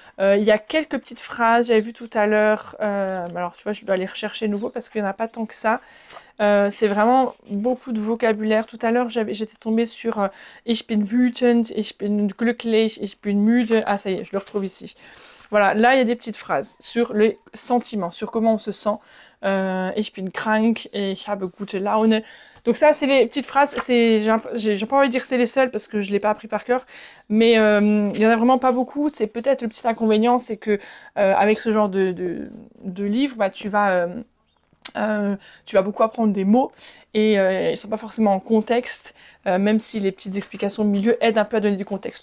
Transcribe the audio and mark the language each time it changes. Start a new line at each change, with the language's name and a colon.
French: Il y a quelques petites phrases, j'avais vu tout à l'heure. Alors, tu vois, je dois les rechercher nouveau parce qu'il n'y en a pas tant que ça. C'est vraiment beaucoup de vocabulaire. Tout à l'heure, j'étais tombée sur
German: Ich bin wütend, ich bin glücklich, ich bin müde.
French: Ah, ça y est, je le retrouve ici. Voilà, là, il y a des petites phrases sur les sentiments, sur comment on se sent.
German: Ich bin krank, ich habe gute Laune.
French: Donc ça, c'est les petites phrases, j'ai pas envie de dire que c'est les seules parce que je l'ai pas appris par cœur, mais il y en a vraiment pas beaucoup. C'est peut-être le petit inconvénient, c'est que avec ce genre de livre, bah, tu vas beaucoup apprendre des mots et ils sont pas forcément en contexte, même si les petites explications au milieu aident un peu à donner du contexte.